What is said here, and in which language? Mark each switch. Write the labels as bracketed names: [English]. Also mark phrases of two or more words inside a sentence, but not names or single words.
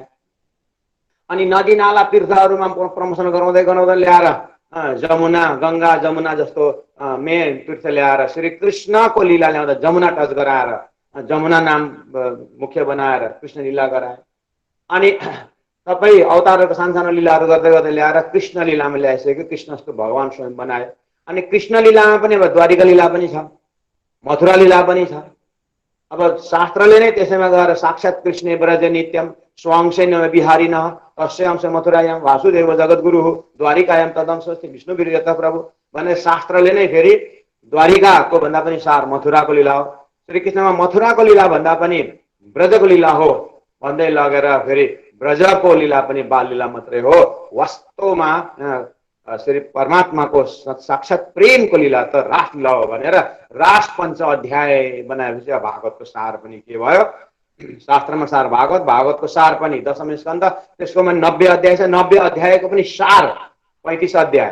[Nepali] अनि नदी नाला तीर्थहरूमा प्रमोसन गराउँदै गराउँदै ल्याएर जमुना, गंगा जमुना जस्तो मेन तीर्थ ल्याएर श्री कृष्णको लीला ल्याउँदा जमुना टच गराएर जमुना नाम मुख्य बनाएर कृष्ण लीला गराए। अनि सबै अवतारहरूको सानसानो लीलाहरू गर्दै गर्दै ल्याएर कृष्ण लीलामा ल्याइसक्यो, कृष्ण जस्तो भगवान स्वयं बनाए। अनि कृष्ण लीलामा पनि अब द्वारिका लीला पनि छ, मथुरा लीला पनि छ। अब शास्त्रले नै त्यसैमा गएर [Sanskrit] साक्षात् कृष्ण ब्रज नित्यम स्वांशेन विहारिण तस्य अंश मथुरायाम वासुदेव जगद्गुरु द्वारिकायाम तदंशस्ति विष्णु वीर्यतः प्रभु [Nepali] भनेर शास्त्रले नै फेरि द्वारिकाको भन्दा पनि सार मथुराको लीला हो, श्रीकृष्णमा मथुराको लीला भन्दा पनि ब्रजको लीला हो भन्दै लगेर फेरि ब्रजको लीला पनि बाल लीला मात्रै हो। वास्तवमा श्री परमात्माको साक्षात प्रेमको लीला त रास लीला हो भनेर रास पञ्च अध्याय बनाएपछि भागवतको सार पनि के भयो, शास्त्रमा सार भागवत, भागवतको सार पनि दशम स्कन्द, त्यसकोमा 90 अध्याय छ, 90 अध्यायको पनि सार 35 अध्याय।